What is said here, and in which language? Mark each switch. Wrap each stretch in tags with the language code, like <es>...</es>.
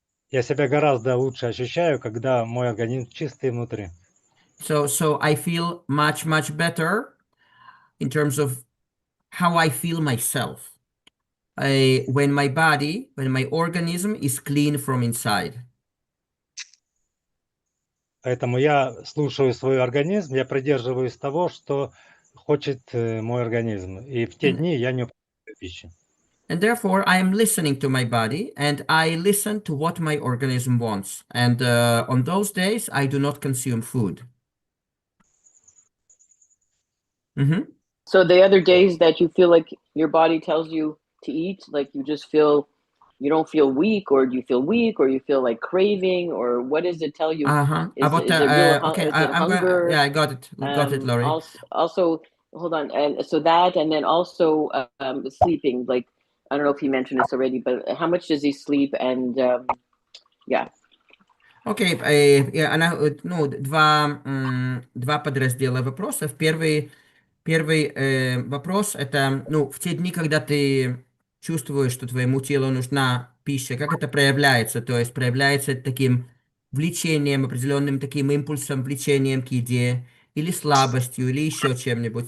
<ru>Я себя гораздо лучше ощущаю, когда мой организм чистый внутри.</ru> <en>So I feel much better in terms of how I feel myself. When my organism is clean from inside.</en> <ru>Поэтому я слушаю свой организм, я придерживаюсь того, что хочет мой организм. И в те дни я не употребляю пищи.</ru> <en>And therefore, I am listening to my body and I listen to what my organism wants. And on those days, I do not consume food. Mm-hmm. So the other days that you feel like your body tells you to eat, like you just feel, you don't feel weak, or do you feel weak, or you feel like craving, or what does it tell you? Uh-huh. Is it real? Okay, Is it I'm going. hunger? Yeah, I got it. Got it, Laurie. Also, hold on, and so that, and then also sleeping. Like, I don't know if he mentioned this already, but how much does he sleep? And yeah.</en> <ru>Окей, ну, два подраздела вопросов. Первый вопрос это, ну, в те дни, когда ты чувствуешь, что твоему телу нужна пища, как это проявляется? То есть проявляется таким влечением, определенным таким импульсом, влечением к еде, или слабостью, или еще чем-нибудь.</ru>